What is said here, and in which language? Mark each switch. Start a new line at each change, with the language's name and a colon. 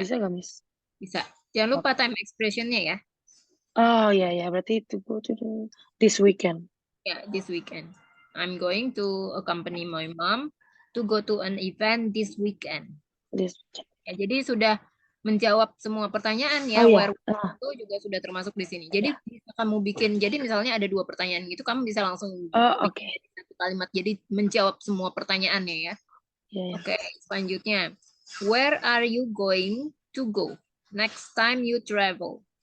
Indonesian: Bisa nggak, Miss? Bisa. Jangan lupa time expression-nya ya. Oh ya, berarti
English: to go to this weekend. Yeah, this weekend. I'm going to accompany my mom to go to an event this weekend. This weekend.
Indonesian: Ya, jadi sudah menjawab semua pertanyaan ya. Oh iya. Where itu juga sudah termasuk di sini. Jadi bisa kamu bikin, jadi misalnya ada 2 pertanyaan gitu, kamu bisa langsung bikin satu kalimat. Jadi menjawab semua pertanyaannya ya. Oke, selanjutnya.
English: Where are you going to go next time you travel?